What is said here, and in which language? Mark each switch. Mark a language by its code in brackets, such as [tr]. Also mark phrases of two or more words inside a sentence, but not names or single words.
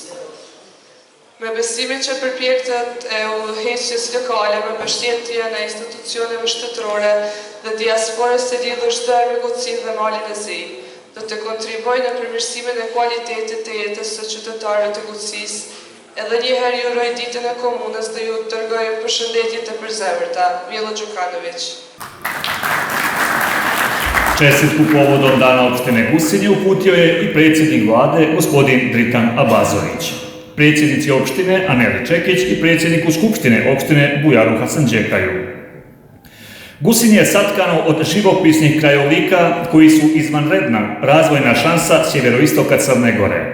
[sq] Me besimin që përpjektet e udhëheqjes lokale me mbështetje në institucioneve shtetërore dhe diasporës të lidhur çdo me Gucinë dhe malin e zi, do të kontribojë në përmirësimin e kualitetit të jetës së qytetarëve të Gucisë. Edhe njëherë ju uroj ditën e komunës dhe ju dërgoj përshëndetje të përzemërta. Milo Đukanović. [sr] Čestitku povodom dana opštine Gusinje uputio je i predsjednik vlade gospodin Dritan Abazović, predsjednici opštine Aneli Čekić i predsjedniku skupštine opštine Bujaru Hasanđekaju. Gusinje je satkano od živopisnih krajolika koji su izvanredna razvojna šansa sjeveroistoka Crne Gore.